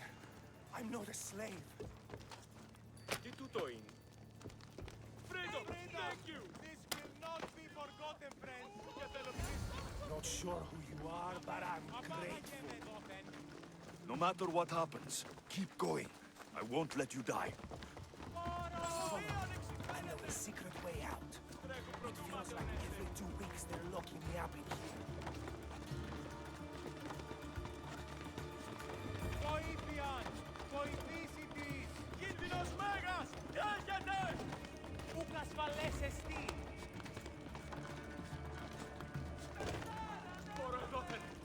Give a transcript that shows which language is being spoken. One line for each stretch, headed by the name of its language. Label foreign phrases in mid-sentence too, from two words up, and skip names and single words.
English: I'm not a slave.
Greek: Τι τούτο είναι?
English: Freedom! Thank you! This will not be forgotten, friend. Not sure who you are, but I'm grateful. No matter what happens, keep going. I won't let you die. Follow me. I know a secret way out. It feels like every 2 weeks they're locking me up in here.
Greek: Βοήθειαν! Βοηθήσιτης! Κίνδυνος μέγας! Έρχεται! Ούκ ασφαλές εστί! Τώρα εδώ θέλει!